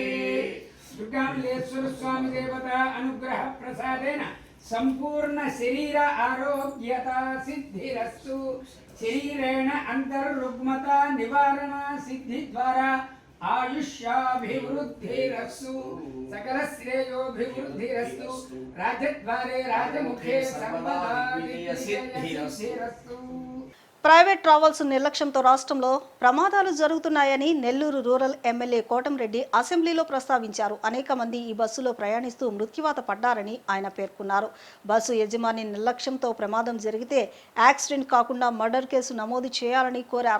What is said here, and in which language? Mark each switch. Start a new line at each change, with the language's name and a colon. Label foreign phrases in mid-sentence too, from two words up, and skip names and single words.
Sanskrit: दुर्गामल्लेश्वर स्वामी देवता अनुग्रह प्रसादेन संपूर्ण शरीर आरोग्यता सिद्धिरस्तु. शरीरेण अंतर्रुग्मता निवारण सिद्धि द्वारा आयुष्याभिवृद्धिरस्तु. सकल श्रेयोभिवृद्धिरस्तु. राजद्वारे राजमुखे सर्वदा सिद्धिरस्तु.
English: private travels
Telugu: నిర్లక్ష్యంతో రాష్ట్రంలో ప్రమాదాలు జరుగుతున్నాయని నెల్లూరు
English: rural MLA
Telugu: కోటంరెడ్డి అసెంబ్లీలో ప్రస్తావించారు. అనేక మంది ఈ బస్సులో ప్రయాణిస్తూ మృత్యువాత పడ్డారని ఆయన పేర్కొన్నారు. బస్సు యజమాని నిర్లక్ష్యంతో ప్రమాదం జరిగితే యాక్సిడెంట్ కాకుండా
English: murder case
Telugu: నమోదు చేయాలని కోరారు.